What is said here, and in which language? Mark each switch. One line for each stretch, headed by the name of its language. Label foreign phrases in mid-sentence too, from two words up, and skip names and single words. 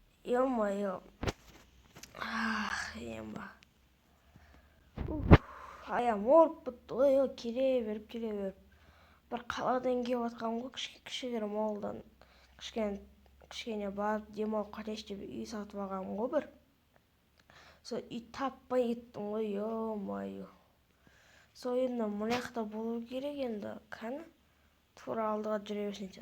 Russian: Ё-моё. Емба.
Kyrgyz: Аям ооруп бүттү го, кире берип.
Kazakh: Бір қаладан келіп жатқам ғой, кішігірім ауылдан. Кішкене барып демалып қайтайыншы деп үй сатып алғам ғой бір. Сол үй таппай кеттім ғой, ё-моё. Сол енді мына жақта болу керек енді, кәні тура алдыға жүре берсеңші.